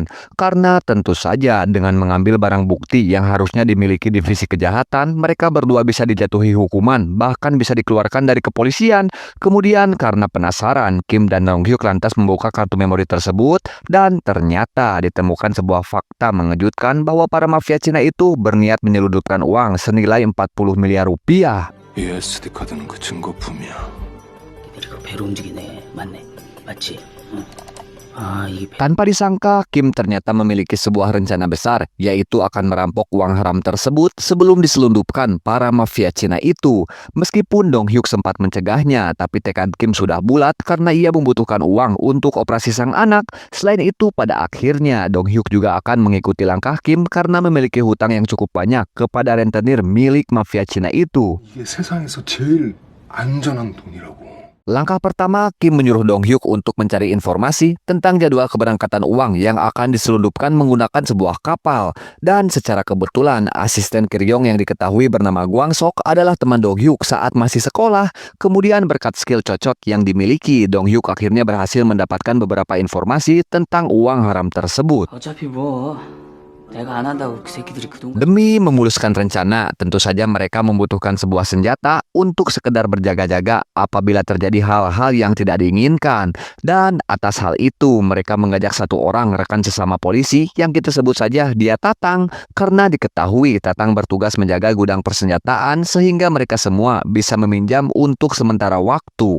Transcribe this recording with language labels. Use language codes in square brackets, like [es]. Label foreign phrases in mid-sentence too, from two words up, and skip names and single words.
[id] Karena tentu saja dengan mengambil barang bukti yang harusnya dimiliki divisi kejahatan, mereka berdua bisa dijatuhi hukuman, bahkan bisa dikeluarkan dari kepolisian. Kemudian karena penasaran, Kim dan Dong Hyuk lantas membuka kartu memori tersebut dan ternyata ditemukan sebuah fakta mengejutkan bahwa para mafia Cina itu berniat menyelundupkan uang senilai 40 miliar rupiah. [ko] 이 SD 카드는 그 증거품이야. 배가 배로 움직이네. 맞네. 맞지? 응. 아, 이게 [id] Tanpa disangka, Kim ternyata memiliki sebuah rencana besar, yaitu akan merampok uang haram tersebut sebelum diselundupkan para mafia Cina itu. Meskipun Dong Hyuk sempat mencegahnya, tapi tekad Kim sudah bulat karena ia membutuhkan uang untuk operasi sang anak. Selain itu, pada akhirnya Dong Hyuk juga akan mengikuti langkah Kim karena memiliki hutang yang cukup banyak kepada rentenir milik mafia Cina itu. [ko] 이게 세상에서 제일 안전한 돈이라고. [id] Langkah pertama, Kim menyuruh Dong Hyuk untuk mencari informasi tentang jadwal keberangkatan uang yang akan diselundupkan menggunakan sebuah kapal. Dan secara kebetulan, asisten Kiryong yang diketahui bernama Gwang Sok adalah teman Dong Hyuk saat masih sekolah. Kemudian berkat skill cocok yang dimiliki, Dong Hyuk akhirnya berhasil mendapatkan beberapa informasi tentang uang haram tersebut. [ko] 어차피 뭐 내가 안 한다고 그 새끼들이 그동 [id] Demi memuluskan rencana, tentu saja mereka membutuhkan sebuah senjata untuk sekedar berjaga-jaga apabila terjadi hal-hal yang tidak diinginkan. Dan atas hal itu, mereka mengajak satu orang rekan sesama polisi yang kita sebut saja dia Tatang, karena diketahui Tatang bertugas menjaga gudang persenjataan sehingga mereka semua bisa meminjam untuk sementara waktu.